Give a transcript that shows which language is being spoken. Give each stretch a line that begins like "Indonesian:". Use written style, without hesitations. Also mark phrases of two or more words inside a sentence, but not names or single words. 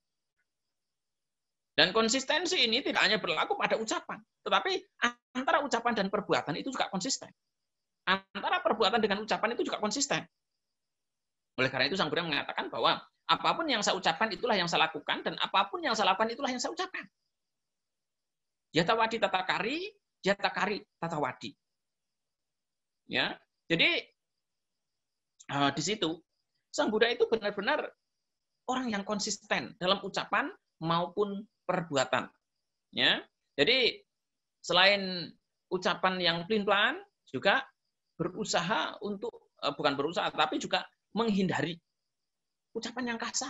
Indonesian: Dan konsistensi ini tidak hanya berlaku pada ucapan, tetapi antara ucapan dan perbuatan itu juga konsisten. Antara perbuatan dengan ucapan itu juga konsisten. Oleh karena itu Sang Buddha mengatakan bahwa apapun yang saya ucapkan itulah yang saya lakukan, dan apapun yang saya lakukan itulah yang saya ucapkan.
Pali: Yatawadi tatakari, yatakari tatawadi.
Indonesian: Ya, jadi di situ Sang Buddha itu benar-benar orang yang konsisten dalam ucapan maupun perbuatan. Ya, jadi selain ucapan yang pelin-pelan, juga berusaha untuk bukan berusaha, tapi juga menghindari ucapan yang kasar.